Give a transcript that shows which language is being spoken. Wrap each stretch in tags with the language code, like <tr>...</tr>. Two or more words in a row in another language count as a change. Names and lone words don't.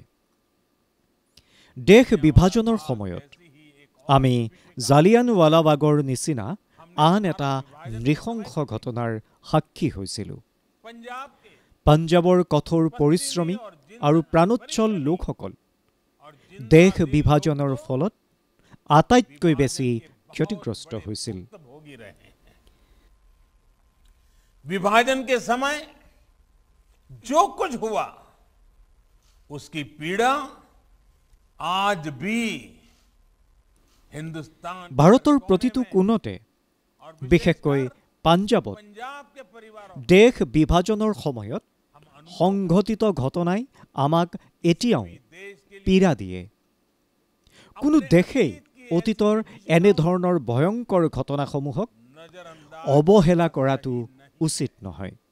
<as>দেশ বিভাজনৰ সময়ত আমি জালিয়ানৱালাবাগৰ নিচিনা আন এটা নৃশংস ঘটনাৰ সাক্ষী হৈছিলোঁ। পাঞ্জাৱৰ কঠোৰ পৰিশ্ৰমী আৰু প্ৰাণোচ্ছল লোকসকল দেশ বিভাজনৰ ফলত আটাইতকৈ বেছি ক্ষতিগ্ৰস্ত হৈছিল।</as> <hi>विभाजन के समय जो कुछ हुआ उसकी पीड़ा आज भी हिंदुस्तान</hi> <as>ভাৰতৰ প্ৰতিটো কোণতে, বিশেষকৈ পাঞ্জাৱত দেশ বিভাজনৰ সময়ত সংঘটিত ঘটনাই আমাক এতিয়াও পীড়া দিয়ে। কোনো দেশেই অতীতৰ এনেধৰণৰ ভয়ংকৰ ঘটনাসমূহক অৱহেলা কৰাটো উচিত নহয়।</as>